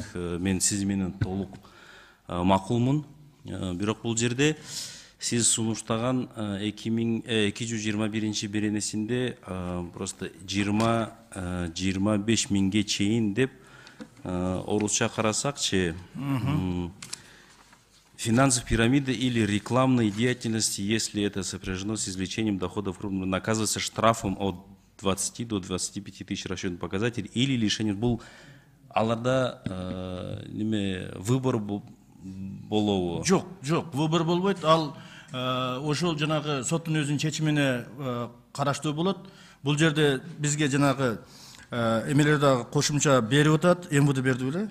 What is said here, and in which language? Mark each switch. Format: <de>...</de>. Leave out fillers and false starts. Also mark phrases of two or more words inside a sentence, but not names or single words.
<ky>Мен сиз менен толук макулмун. Бирок бул жерде сиз сунуштаган 221 беренесинде просто 20-25 миңге чейин деп орусча карасакчы,</ky> <ru>финансовая пирамида или рекламной деятельности, если это сопряжено с извлечением доходов, наказывается штрафом от 20 до 25 тысяч расчетный показатель или лишением.</ru> <ky>Бул аларда выбор болобу? Жок, выбор болбойт. Ал ошол жанагы соттун өзүнүн чечимине караштуу болот. Бул жерде бизге жанагы эмелер дагы кошумча берип атат, МВД берди беле.</ky>